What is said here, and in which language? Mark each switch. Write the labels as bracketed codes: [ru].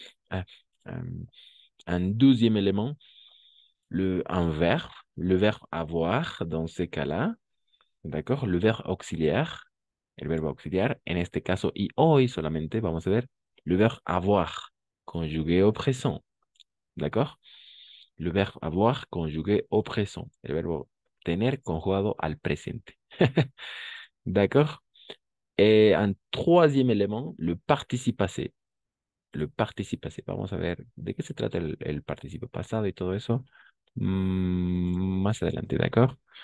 [fr] Ah, un deuxième élément, un verbe, le verbe avoir dans ces cas-là. D'accord? Le verbe auxiliaire. [es] el verbo auxiliar. [fr] En este caso y hoy solamente vamos a ver le verbe avoir conjugué au présent. D'accord? Le verbe avoir conjugué au présent. [es] El verbo tener conjugado al presente. [fr] D'accord? Et un troisième élément, le participe passé. Le participe passé. [es] Vamos a ver de qué se trata el participio pasado y todo eso más adelante, [fr] ¿d'accord?